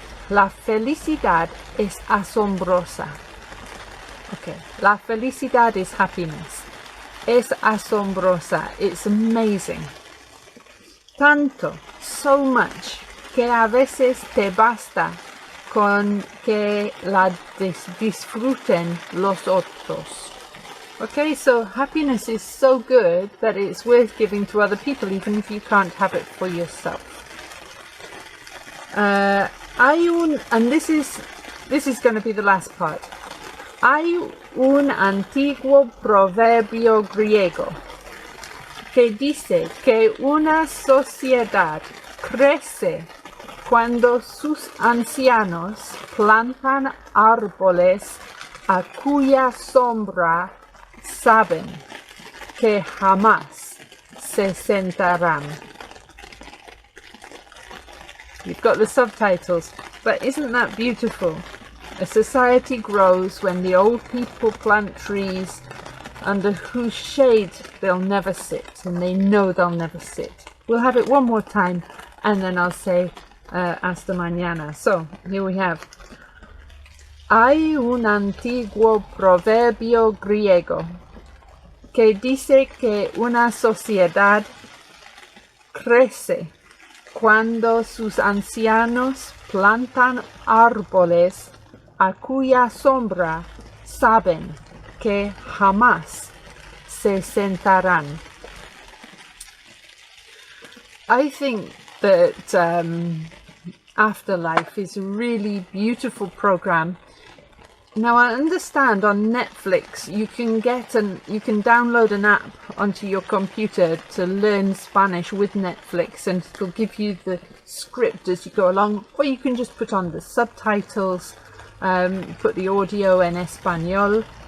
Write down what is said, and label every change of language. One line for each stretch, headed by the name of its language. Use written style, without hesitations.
Spanish: La felicidad es asombrosa. Okay, la felicidad
English: is happiness.
Spanish: Es asombrosa.
English: It's amazing.
Spanish: Tanto,
English: so much,
Spanish: que a veces te basta con que la disfruten los otros.
English: Okay, so happiness is so good that it's worth giving to other people, even if you can't have it for yourself. And this is going to be the last part.
Spanish: Hay un antiguo proverbio griego que dice que una sociedad crece cuando sus ancianos plantan árboles a cuya sombra saben que jamás se sentarán.
English: You've got the subtitles, but isn't that beautiful? A society grows when the old people plant trees under whose shade they'll never sit, and they know they'll never sit. We'll have it one more time, and then I'll say
Spanish: hasta mañana.
English: So, here we have.
Spanish: Hay un antiguo proverbio griego que dice que una sociedad crece cuando sus ancianos plantan árboles a cuya sombra saben que jamás se sentarán.
English: I think that Afterlife is a really beautiful program. Now, I understand on Netflix you can download an app onto your computer to learn Spanish with Netflix, and it'll give you the script as you go along, or you can just put on the subtitles, put the audio
Spanish: en español.